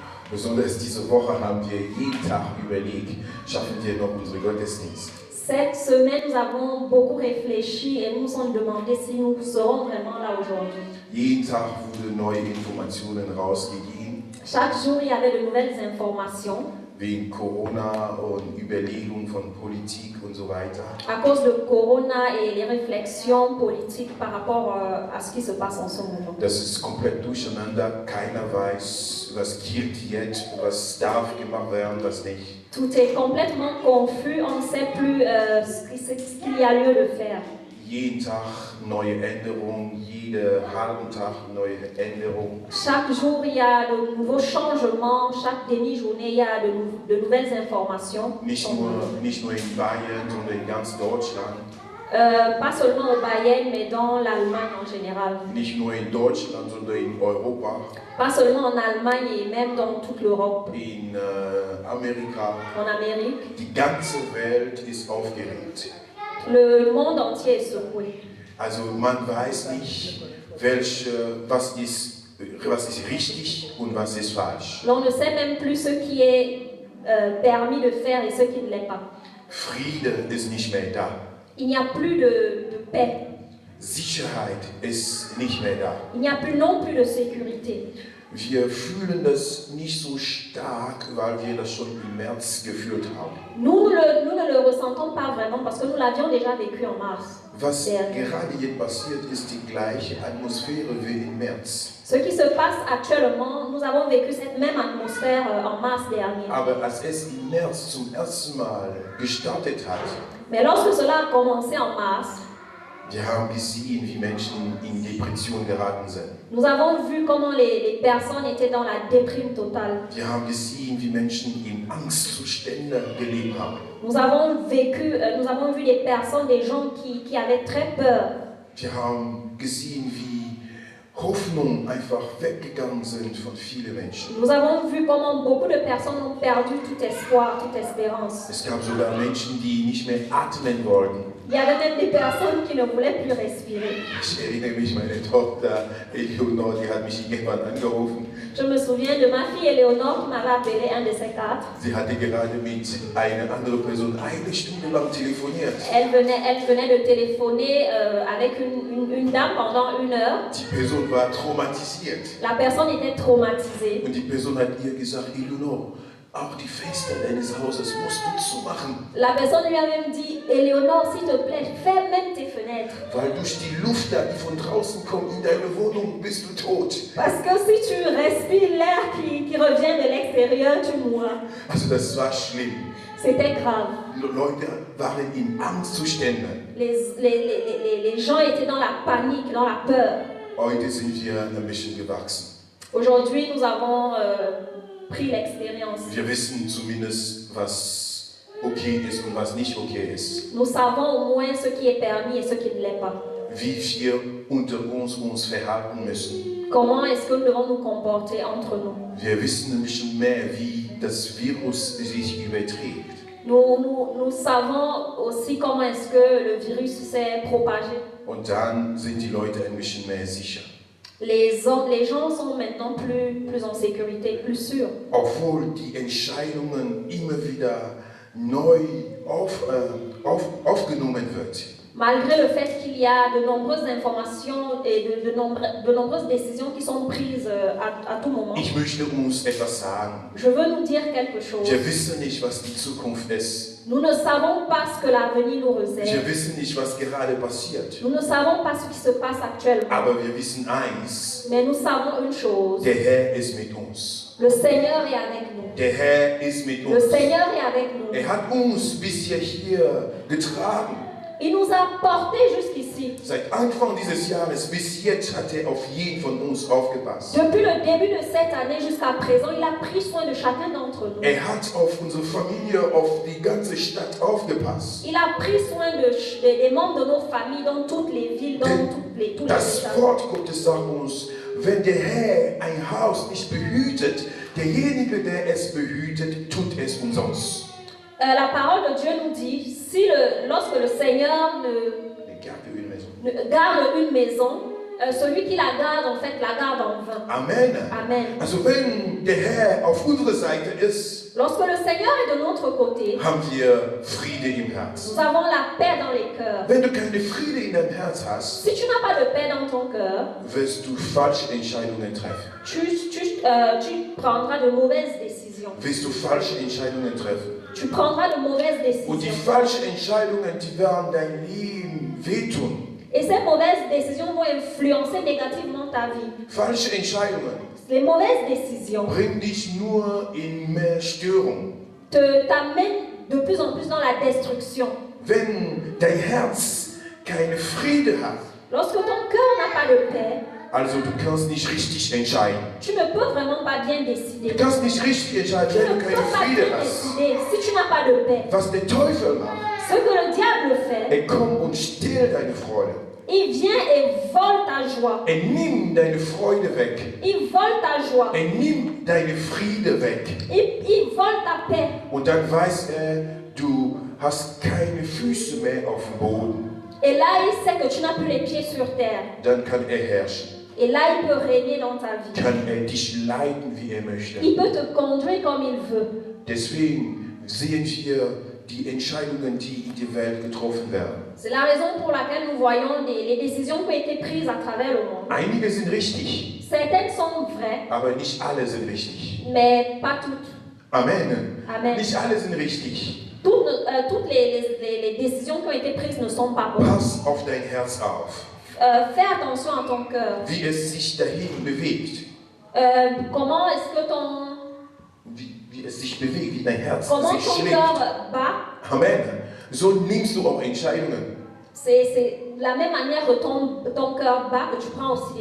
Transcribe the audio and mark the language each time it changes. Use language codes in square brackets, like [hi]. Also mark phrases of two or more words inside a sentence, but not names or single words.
[de] Besonders diese Woche haben wir jeden Tag überlegt, schaffen wir noch unsere Gottesdienste. [fr] Cette semaine, nous avons beaucoup réfléchi et nous nous sommes demandé si nous serons vraiment là aujourd'hui. [de] Jeden Tag wurden neue Informationen rausgegeben. [fr] Chaque jour, il y avait de nouvelles informations. [de] Wegen Corona und Überlegungen von Politik und so weiter. [fr] À cause de Corona et les réflexions politiques par rapport à ce qui se passe en ce moment. [de] Das ist komplett durcheinander. Keiner weiß, was gilt jetzt, was darf gemacht werden, was nicht. [fr] Tout est complètement confus, on ne sait plus ce qu'il y a lieu de faire. [de] Jeden Tag neue Änderungen, jeden halben Tag neue Änderungen. [fr] Chaque jour, il y a de nouveaux changements, chaque demi-journée, il y a de nouvelles informations. [de] Nicht nur in Bayern, sondern in ganz Deutschland. [fr] Pas seulement au Bayern, mais dans l'Allemagne en général. [de] Nicht nur in Deutschland, sondern in Europa. [fr] Pas seulement en Allemagne et même dans toute l'Europe. [de] In Amerika. [fr] En Amérique. [de] Die ganze Welt ist aufgeregt. [fr] Le monde entier est secoué. [de] Also man weiß nicht, was ist richtig und was ist falsch. [fr] On ne sait même plus ce qui est permis de faire et ce qui ne l'est pas. [de] Friede ist nicht mehr da. [fr] Il n'y a plus de paix. [de] Sicherheit ist nicht mehr da. [fr] Il n'y a plus non plus de sécurité. [de] Wir fühlen das nicht so stark, weil wir das schon im März gefühlt haben. [fr] Nous ne le ressentons pas vraiment parce que nous l'avions déjà vécu en mars. [de] Was gerade jetzt passiert, ist die gleiche Atmosphäre wie im März. [fr] Ce qui se passe actuellement, nous avons vécu cette même atmosphère en mars dernier. [de] Aber als es im März zum ersten Mal gestartet hat, [fr] mais lorsque cela a commencé en mars, [de] wir haben gesehen, wie Menschen in Depression geraten sind. [fr] Nous avons vu comment les personnes étaient dans la déprime totale. [de] Wir haben gesehen, wie Menschen in Angstzuständen gelebt haben. [fr] Nous avons vu des personnes, des gens qui avaient très peur. [de] Wir haben gesehen, wie Hoffnung einfach weggegangen sind von vielen Menschen. [fr] Nous avons vu comment beaucoup de personnes ont perdu tout espoir, toute espérance. [de] Es gab sogar Menschen, die nicht mehr atmen wollten. [fr] Il y avait même des personnes qui ne voulaient plus respirer. [de] Ich erinnere mich, meine Tochter Eleonore, die hat mich irgendwann angerufen. [fr] Je me souviens de ma fille Eleonore qui m'avait appelé un de ces quatre. [de] Sie hatte gerade mit einer anderen Person eine Stunde lang telefoniert. [fr] Elle venait de téléphoner avec une dame pendant 1 heure. [de] Die Person war traumatisiert. [fr] La personne était traumatisée. [de] Und die Person hat ihr gesagt, Eleonore, auch die Fenster deines Hauses musst du zumachen. [fr] La personne lui a même dit, Eleonore, s'il te plaît, ferme même tes fenêtres. [de] Weil durch die Luft, die von draußen kommt in deine Wohnung, bist du tot. [fr] Parce que si tu respires l'air qui revient de l'extérieur, tu mourras. [de] Also das war schlimm. [fr] C'était grave. [de] Leute waren in Angstzuständen. [fr] Les gens étaient dans la panique, dans la peur. [de] Heute sind wir ein bisschen gewachsen. [fr] Aujourd'hui, nous avons pris l'expérience. [de] Wir wissen zumindest, was okay ist und was nicht okay ist. [fr] Nous savons au moins ce qui est permis et ce qui ne l'est pas. [de] Wie wir unter uns verhalten müssen. [fr] Comment est-ce que nous devons nous comporter entre nous? [de] Wir wissen ein bisschen mehr, wie das Virus sich überträgt. [fr] Nous savons aussi comment est-ce que le virus s'est propagé. [de] Und dann sind die Leute ein bisschen mehr sicher. [fr] Les gens sont maintenant plus en sécurité, plus sûrs. [de] Obwohl die Entscheidungen immer wieder neu aufgenommen wird. [fr] Malgré le fait qu'il y a de nombreuses informations et de nombreuses décisions qui sont prises à tout moment. [de] Ich möchte uns etwas sagen. [fr] Je veux nous dire quelque chose. [de] Wir wissen nicht, was die Zukunft ist. [fr] Nous ne savons pas ce que l'avenir nous réserve. [de] Wir wissen nicht, was gerade passiert. [fr] Nous ne savons pas ce qui se passe actuellement. [de] Aber wir wissen eins. [fr] Mais nous savons une chose. [de] Der Herr ist mit uns. [fr] Le Seigneur est avec nous. [de] Der Herr ist mit uns. [fr] Le Seigneur est avec nous. [de] Er hat uns bisher hier getragen. [fr] Il nous a portés jusqu'ici. [de] Seit Anfang dieses Jahres bis jetzt hat er auf jeden von uns aufgepasst. [fr] Depuis le début de cette année jusqu'à présent, il a pris soin de chacun d'entre nous. [de] Er hat auf unsere Familie, auf die ganze Stadt aufgepasst. [fr] Il a pris soin des membres de nos familles dans toutes les villes, dans tous les [de] Das [fr] États. [de] Wort Gottes sagt uns, wenn der Herr ein Haus nicht behütet, derjenige, der es behütet, tut es umsonst. [fr] La parole de Dieu nous dit, lorsque le Seigneur garde une maison, celui qui la garde, en fait, la garde en vain. [de] Amen. [fr] Amen. [de] Also wenn der Herr auf unserer Seite ist, [fr] Lorsque le Seigneur est de notre côté, [de] haben wir Friede im Herzen. [fr] nous avons la paix dans les cœurs. [de] Wenn du keine Friede in deinem Herz hast, [fr] Si tu n'as pas de paix dans ton cœur, [de] wirst du falsche Entscheidungen treffen. [fr] tu prendras de mauvaises décisions. [de] Wirst du falsche Entscheidungen treffen. [fr] Tu prendras de mauvaises [de] Und die [fr] décisions. [de] falschen Entscheidungen, die werden dein Leben wehtun. [fr] Et ces mauvaises décisions vont influencer négativement ta vie. [de] Falsche Entscheidungen [fr] Les mauvaises décisions [de] bringen dich nur in mehr Störung. [fr] t'amènent de plus en plus dans la destruction. [de] Wenn dein Herz keine Friede hat, [fr] Lorsque ton cœur n'a pas de paix, [de] also du kannst nicht richtig entscheiden. [fr] tu ne peux vraiment pas bien [de] Du [fr] décider. [de] kannst nicht richtig entscheiden, [fr] Tu [de] wenn [fr] ne [de] du [fr] peux [de] keine [fr] pas [de] Friede [fr] bien [de] hast. [fr] décider si tu n'as pas de paix. [de] Was der Teufel macht, [fr] Ce que le diable fait, [de] kommt und stiehlt deine Freude. [fr] il vient et vole ta joie. [de] Nimmt deine Freude weg. [fr] Il vole ta joie. [de] Nimmt deine Friede weg. [fr] Il vole ta paix. [de] Und dann weiß du hast keine Füße mehr auf dem Boden. [fr] Et là, il sait que tu n'as plus les pieds sur terre. [de] Dann kann herrschen. [fr] Et là, il peut régner dans ta vie. [de] Kann dich leiten, wie möchte. [fr] Il peut te conduire comme il veut. [de] Deswegen sehen wir die Entscheidungen, die in der Welt getroffen werden. [fr] C'est la raison pour laquelle nous voyons les décisions qui ont été prises à travers le monde. [de] Einige sind richtig, [fr] Certaines sont vraies, [de] aber nicht alle sind richtig. [fr] mais pas toutes. [de] Amen. [fr] Amen. [de] Nicht alle sind richtig. [fr] Toutes les décisions qui ont été prises ne sont pas bonnes. [de] Pass auf dein Herz auf, [fr] Fais attention à ton cœur. [de] wie es sich dahin bewegt. [fr] Comment est-ce que [de] Wie es sich bewegt, wie dein Herz [fr] comment [de] sich [fr] ton [de] schlägt. [fr] cœur bat? [de] Amen. So nimmst du auch Entscheidungen. [fr] C'est de la même manière que ton cœur bat que tu prends aussi des